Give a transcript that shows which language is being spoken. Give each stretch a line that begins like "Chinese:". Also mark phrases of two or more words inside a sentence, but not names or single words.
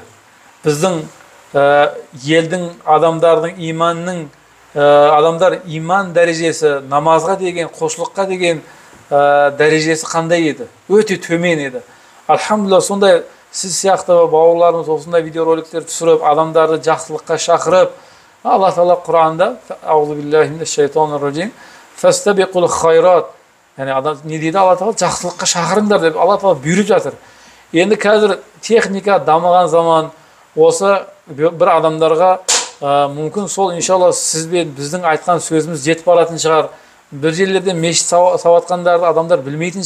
Kazakh: Біздің елдің адамдардың иманның адамдар иман дәрежесі, намазға деген, құлшылыққа деген дәрежесі қандай еді? Өте төмен еді. Алхамдулилlah, сондай сіз сияқты бауырларымыз осындай видеороликтер түсіріп, адамдарды жақсылыққа шақырып, Алла Тағала Құранында
Arabic: أعوذ بالله من الشيطان الرجيم فاستبقوا الخيرات,
Kazakh: яғни не дейді Алла Тағала? Жақсылыққа шақырыңдар деп Алла Тағала бұйырып жатыр. Енді қазір техника дамыған заман, осы бір адамдарға мүмкін сол иншалла сізбен біздің айтқан сөзіміз жетіп баратын шығар. Бір жерлерде мешіт салатқандарды адамдар білмейтін шығар.